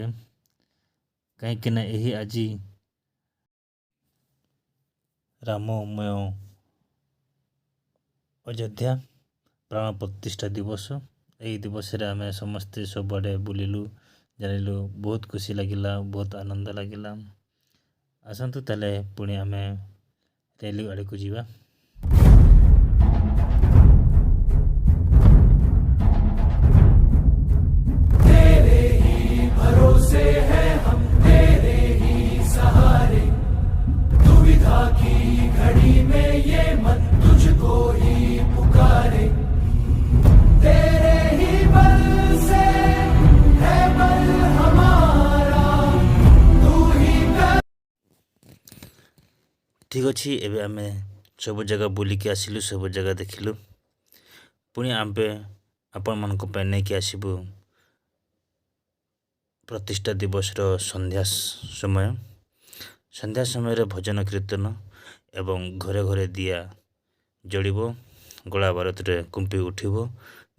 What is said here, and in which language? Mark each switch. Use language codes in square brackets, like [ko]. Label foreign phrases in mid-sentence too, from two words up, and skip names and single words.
[or] କାହିଁକିନା ଏହି ଆଜି ରାମମୟ ଅଯୋଧ୍ୟା ପ୍ରାଣ ପ୍ରତିଷ୍ଠା ଦିବସ। ଏହି ଦିବସରେ ଆମେ ସମସ୍ତେ ସବୁଆଡ଼େ ବୁଲିଲୁ, ଜାଣିଲୁ। ବହୁତ ଖୁସି ଲାଗିଲା, ବହୁତ ଆନନ୍ଦ ଲାଗିଲା। ଆସନ୍ତୁ ତାହେଲେ ପୁଣି ଆମେ ରେଲି ଆଡ଼କୁ ଯିବା। [hi] भरोसे हैं हम तेरे ही सहारे, दुविधा की घड़ी में ये मन तुझको ही पुकारे। तेरे ही बल से है बल हमारा, तू ही कर। [or] ଠିକ୍ ଅଛି, ଏବେ ଆମେ ସବୁ ଜାଗା ବୁଲିକି ଆସିଲୁ, ସବୁ ଜାଗା ଦେଖିଲୁ। ପୁଣି ଆମେ ଆପଣମାନଙ୍କ ପାଇଁ ନେଇକି ଆସିବୁ ପ୍ରତିଷ୍ଠା ଦିବସର ସନ୍ଧ୍ୟା ସମୟରେ ଭଜନ କୀର୍ତ୍ତନ ଏବଂ ଘରେ ଘରେ ଦିଆ ଜଳିବ, ଗୋଳା ବାରୁଦରେ କୁମ୍ପି ଉଠିବ।